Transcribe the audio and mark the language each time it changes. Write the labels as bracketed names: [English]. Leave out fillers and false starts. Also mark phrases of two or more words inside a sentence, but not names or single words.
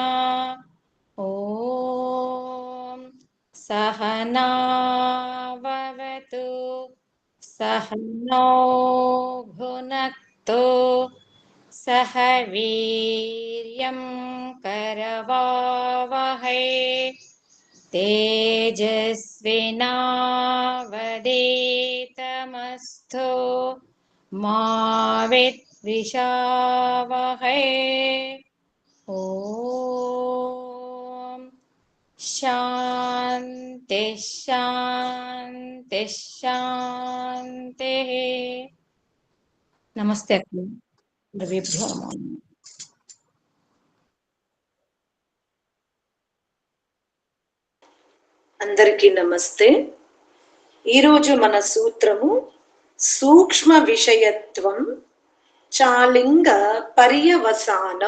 [Sanskrit] ॐ सहनाववतु सहनौ भुनक्तु सह वीर्यं करवावहै तेजस्विनावधीतमस्तु मा विद्विषावहै। ॐ शान्ति शान्ति शान्तिः। नमस्ते अक्की, गुरुभ्यो नमः। [Telugu] అందరికీ నమస్తే. ఈరోజు మన సూత్రము సూక్ష్మ విషయత్వం చాలింగ పర్యవసానం.